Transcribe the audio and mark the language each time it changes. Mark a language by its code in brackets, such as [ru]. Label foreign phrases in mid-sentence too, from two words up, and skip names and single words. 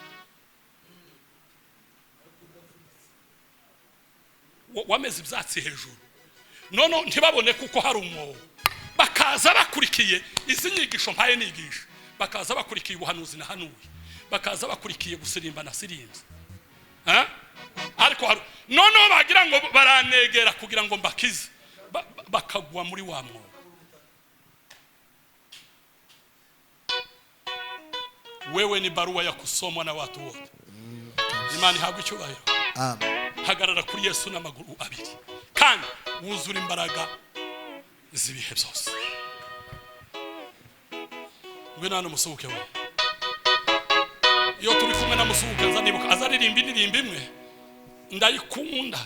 [rw] Wameze ibyatsi hejuru none ntibabone kuko hari umwobo, bakaza bakurikiye izi nyigisho mpaye nigisha, bakaza bakurikiye ubuhanuzi nahanuye, bakaza bakurikiye gusirimba na sirinze. Ariko none bagira ngo baranegera kugira ngo mbakize, bakagwa muri wa mwobo. [sw] Wewe ni barua ya kusomwa na watu wote. [rw] Imani ihabwe icyubahiro. Amen. Hagarara kuri Yesu n'amaguru abiri kandi wuzura imbaraga z'ibihe byose. Ngwino hano musubuke we. Iyo turi kumwe na musubuke nzanibuka azaririmba indirimbo imwe ndayikunda.